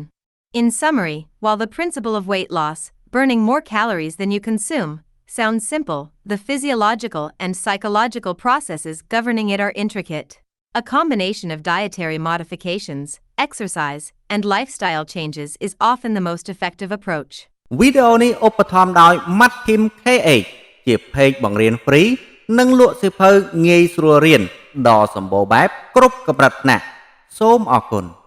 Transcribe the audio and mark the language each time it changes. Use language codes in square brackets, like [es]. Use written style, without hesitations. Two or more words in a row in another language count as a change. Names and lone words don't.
[en] In summary, while the principle of weight loss, burning more calories than you consume, sounds simple, the physiological and psychological processes governing it are intricate. A combination of dietary modifications, exercise, and lifestyle changes is often the most effective approach. [km] វីដេអូនេះឧបត្ថម្ភដោយ Matkim KH ជា page បង្រៀន free និងលក់សៀវភៅងាយស្រួលរៀនដ៏សម្បូរបែបគ្រប់កម្រិតថ្នាក់សូមអរគុណ